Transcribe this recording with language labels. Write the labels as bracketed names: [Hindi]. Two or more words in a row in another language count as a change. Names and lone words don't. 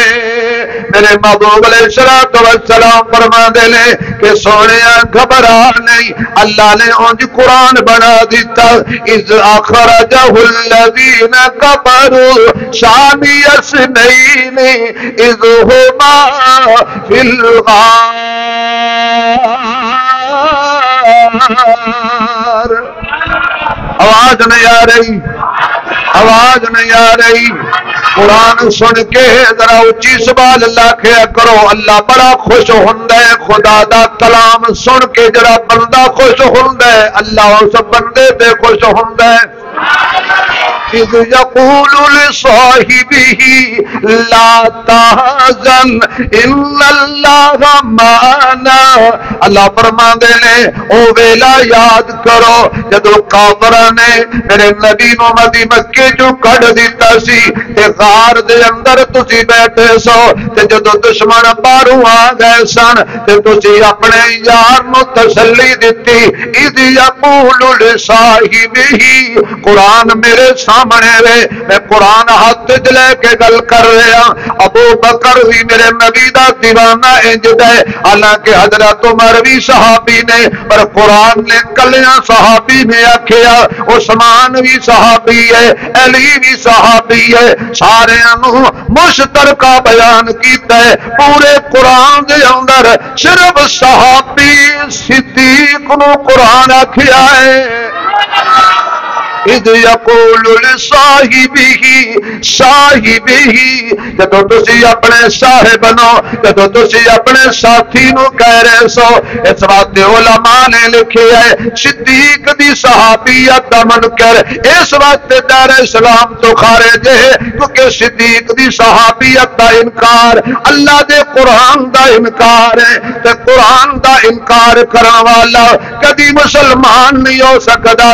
[Punjabi] میرے محبوب علیہ السلام فرما دے لے کہ سونیا گھبرا نہیں، اللہ نے انج قرآن بنا دیتا، [Arabic] اذ اخرجہ الذین کفروا ثانی اثنین اذ ہما فی الغار۔ [Punjabi] آواز نہیں آ رہی، آواز نہیں آ رہی۔ قرآن سن کے ذرا اچھی [Arabic] سبحان اللہ [Punjabi] کہا کرو، اللہ بڑا خوش ہوندا ہے خدا دا کلام سن کے، جڑا بندہ خوش ہوندا ہے اللہ اس بندے تے خوش ہوندا ہے۔ [Arabic] اذ یقول لصاحبہ لا تحزن ان اللہ معنا. [Punjabi] اللہ فرماندے نے او ویلا یاد کرو جدو کافراں نے میرے نبی نو مکے چوں کڈ دتا سی تے غار دے اندر تسی بیٹھے سو تے جدو دشمن باہروں آ گئے سن تے تسی اپنے یار نو تسلی دتی. [Arabic] اذ یقول لصاحبہ [Punjabi] قرآن میرے سامنے وے میں قرآن ہاتھ وچ لے کے گل کر رہا. ابو بکر بھی میرے نبی دا دیوانہ انج دے حالانکہ حضرت عمر بھی صحابی نے پر قرآن نے کلیاں صحابی نے آکھیا. عثمان بھی صحابی ہے علی بھی صحابی ہے سارے مشترکہ بیان کیتا ہے پورے قرآن دے اندر صرف صحابی صدیق نو قرآن آکھیا ہے. [Arabic] اذ یقول لصاحبہ [Punjabi] جدو تسی اپنے صاحب نو جدو تسی اپنے ساتھی نو کہہ رہے سو. اس واسطے علماء نے لکھے ہے صدیق دی صحابیت دا منکر اس واسطے دار اسلام تو خارج ہے کیونکہ صدیق دی صحابیت دا انکار اللہ دے قرآن دا انکار ہے تے قرآن دا انکار کرن والا کبھی مسلمان نہیں ہو سکتا.